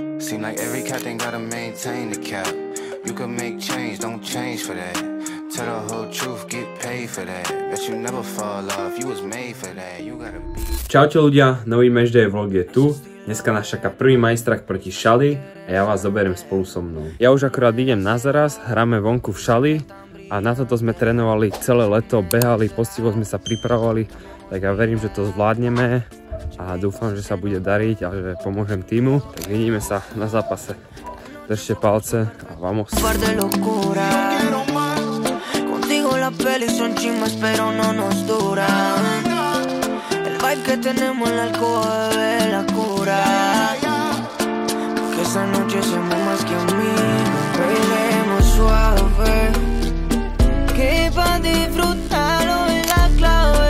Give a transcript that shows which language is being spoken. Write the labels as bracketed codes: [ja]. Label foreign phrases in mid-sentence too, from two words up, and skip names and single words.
[en] Seem like every captain gotta maintain the cap. You can make change, don't change for that. Tell the whole truth, get paid for that. Bet you never fall off, you was made for that. You gotta be... [sk] Čaute ľudia, nový [en] matchday vlog [sk] je tu. Dneska nás čaká prvý majstrach proti Šali a ja vás zoberiem spolu so mnou. Ja už akorát idem na zaraz, hráme vonku v Šali a na toto sme trénovali celé leto, behali, poctivo sme sa pripravovali, tak ja verím, že to zvládneme a dúfam, že sa bude dariť a že pomôžem týmu. Tak vidíme sa na zápase. Držte palce a vamos. [es] Las pelis son chimas pero no nos duran. El vibe que tenemos en la alcoba, bebé, la cura. Que esta noche seamos más que amigos. Bailemos suave, que pa' disfrutarlo es la clave.